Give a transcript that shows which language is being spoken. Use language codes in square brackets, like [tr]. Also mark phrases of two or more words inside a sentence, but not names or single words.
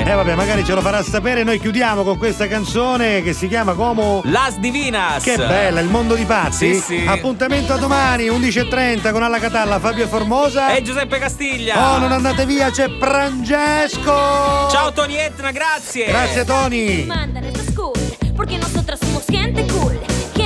[it] Vabbè, magari ce lo farà sapere. Noi chiudiamo con questa canzone che si chiama come... Las Divinas. Che bella, il mondo di pazzi. Sì, sì. Appuntamento a domani, 11:30 con Alla Catalla, Fabio Formosa. E Giuseppe Castiglia. Oh, non andate via, c'è Francesco. Ciao Tony Etna, grazie. Grazie Tony. [es] Mandan estas cool, porque nosotras somos gente cool.